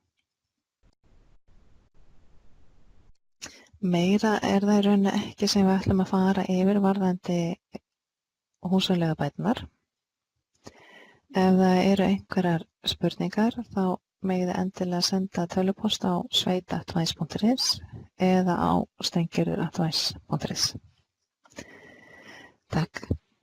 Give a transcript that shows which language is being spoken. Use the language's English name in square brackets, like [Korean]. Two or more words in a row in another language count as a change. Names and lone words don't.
[Icelandic] Meira er það í rauninni ekki sem við ætlum að fara yfir varðandi húsaleigubæturnar. Ef það eru einhverjar spurningar þá megið þið endilega senda tölvupóst á sveit@advice.is eða á stengirur@advice.is. Takk.